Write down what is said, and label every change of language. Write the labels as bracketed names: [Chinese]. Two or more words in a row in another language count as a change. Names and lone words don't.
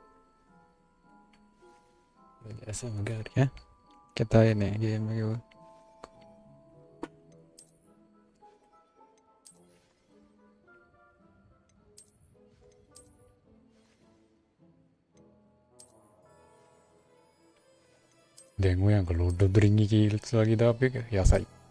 [Hindi] ऐसा हो गया क्या? कहता है नहीं गेम में वो [Sinhala] දැන් ඔය අංක ලෝඩ් ඔෆ් ද රිංග් එකේ ඉල්ස් වගේ දාපු එක යසයි.